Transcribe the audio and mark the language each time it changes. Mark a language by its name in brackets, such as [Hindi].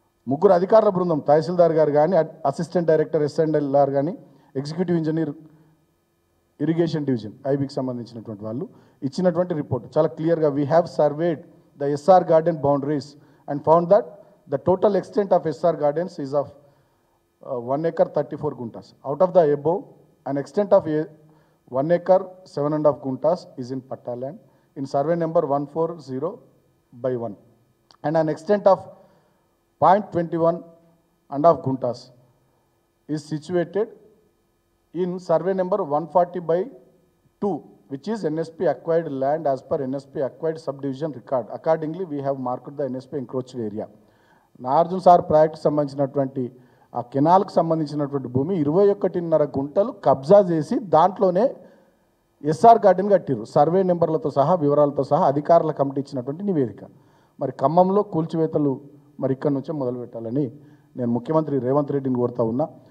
[Telugu] ముగ్గురు అధికారుల బృందం, తహసీల్దార్ గారు కానీ, అసిస్టెంట్ డైరెక్టర్ ఎస్ఎండ్ఎల్ఆర్ కానీ, ఎగ్జిక్యూటివ్ ఇంజనీర్ ఇరిగేషన్ డివిజన్ ఐబీకి సంబంధించినటువంటి వాళ్ళు ఇచ్చినటువంటి రిపోర్ట్ చాలా క్లియర్గా, [English] We have surveyed the S R garden boundaries and found that the total extent of S R gardens is of 1 acre 34 guntas. Out of the above, an extent of 1 acre 7.5 guntas is in Patta land in survey number 140/1, and an extent of 0.21.5 guntas is situated in survey number 140/2, which is NSP acquired land as per NSP acquired subdivision record. Accordingly, we have marked the NSP encroached area. [Telugu] Nagarjuna sir ప్రాజెక్టుకు సంబంధించినటువంటి ఆ కెనాల్కి సంబంధించినటువంటి భూమి 21.5 గుంటలు కబ్జా చేసి దాంట్లోనే SR garden కట్టిరు, survey నెంబర్లతో సహా, వివరాలతో సహా అధికారుల కమిటీ ఇచ్చినటువంటి నివేదిక. మరి ఖమ్మంలో కూల్చివేతలు మరి ఇక్కడి నుంచే మొదలు పెట్టాలని నేను ముఖ్యమంత్రి రేవంత్ రెడ్డిని కోరుతా ఉన్నా.